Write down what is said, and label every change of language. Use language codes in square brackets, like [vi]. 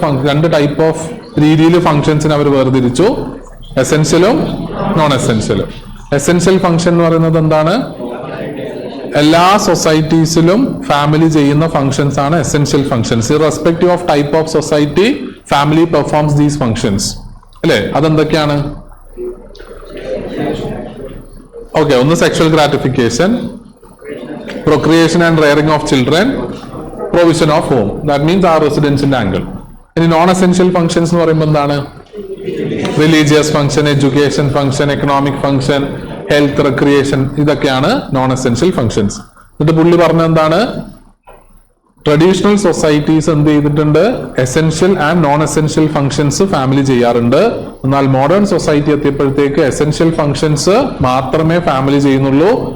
[ml] രണ്ട് type of രീതിയിൽ ഫങ്ഷൻസിന് അവർ വേർതിരിച്ചു. എസെൻഷ്യലും നോൺ എസെൻഷ്യലും. എസെൻഷ്യൽ ഫങ്ഷൻ എന്ന് പറയുന്നത് എന്താണ്? എല്ലാ സൊസൈറ്റീസിലും ഫാമിലി ചെയ്യുന്ന ഫങ്ഷൻസ് ആണ് essential functions. [en] Irrespective of type of society, family performs these functions. [ml] അല്ലെ? അതെന്തൊക്കെയാണ്? [en] okay, [ml] ഒന്ന് [en] Sexual gratification, procreation and rearing of children, provision of home. That means our residential angle. [ml] ഇനി non essential functions എന്ന് പറയുമ്പോൾ എന്താണ്? Religious function, education function, economic function, health, recreation, ഇതൊക്കെയാണ് non essential functions. എന്നിട്ട് പുള്ളി പറഞ്ഞ എന്താണ്? ട്രഡീഷണൽ സൊസൈറ്റീസ് എന്ത് ചെയ്തിട്ടുണ്ട്? Essential and non essential functions family ചെയ്യാറുണ്ട്. എന്നാൽ മോഡേൺ സൊസൈറ്റി എത്തിയപ്പോഴത്തേക്ക് എസെൻഷ്യൽ ഫങ്ഷൻസ് മാത്രമേ ഫാമിലി ചെയ്യുന്നുള്ളൂ.